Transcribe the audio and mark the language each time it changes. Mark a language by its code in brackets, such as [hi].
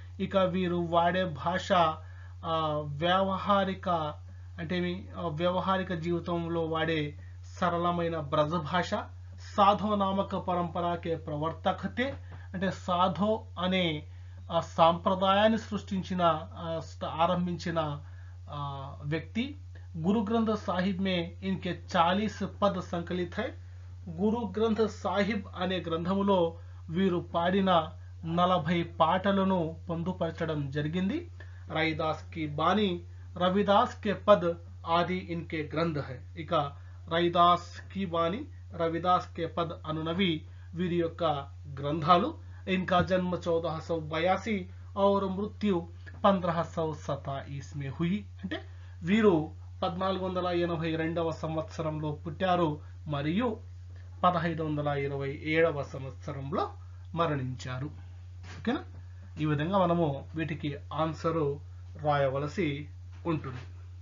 [te] ఇక వీరు వాడే భాష వ్యవహారిక అంటే వ్యవహారిక జీవితంలో వాడే సరళమైన బ్రజ భాష. [hi] సాధో నామక పరంపరాకే ప్రవర్తకతే [te] అంటే సాధో అనే సాంప్రదాయాన్ని ఆరంభించిన వ్యక్తి. [hi] गुरु ग्रंथ साहिब में इनके 40 पद संकलित है. [te] గురు గ్రంథ సాహిబ్ అనే గ్రంథములో వీరు పాడిన 40 పాటలను పొందుపరచడం జరిగింది. [hi] రవిదాస్ కి బాణి రవిదాస్ కే పద్ ఆది ఇన్కే గ్రంథ హై. [te] ఇక రవిదాస్ కి బాణి రవిదాస్ కే పద్ అనునవి వీరి యొక్క గ్రంథాలు. [hi] इनका जन्म 1482 और मृत्यु 1527 में हुई. [te] అంటే వీరు 1482వ సంవత్సరంలో పుట్టారు మరియు 1527వ సంవత్సరంలో మరణించారు. ఓకేనా? ఈ విధంగా మనము వీటికి ఆన్సర్ రాయవలసి ఉంటుంది.